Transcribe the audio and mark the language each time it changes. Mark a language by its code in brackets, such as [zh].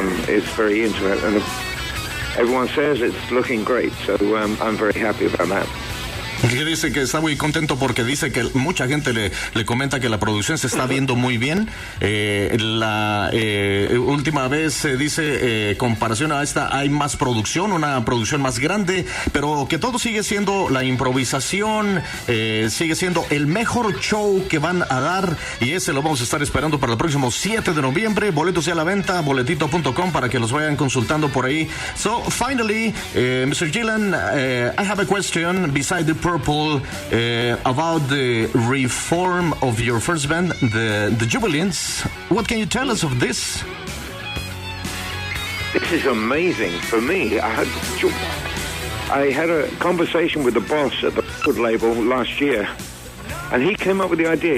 [en] It's very intimate, and everyone says it's looking great, so I'm very happy about that. [es] Que dice que está muy contento porque dice que mucha gente le comenta que la producción se está viendo muy bien. La última vez dice, comparación a esta, hay más producción, una producción más grande, pero que todo sigue siendo la improvisación, sigue siendo el mejor show que van a dar, y ese lo vamos a estar esperando para el próximo 7 de noviembre. Boletos ya a la venta, boletito.com, para que los vayan consultando por ahí. [en] So, finally, Mr. Gillan, I have a question beside the Purple about the reform of your first band, the Jubilants. What can you tell us of this? This is amazing for me. I had a conversation with the boss at the record label last year, and he came up with the idea.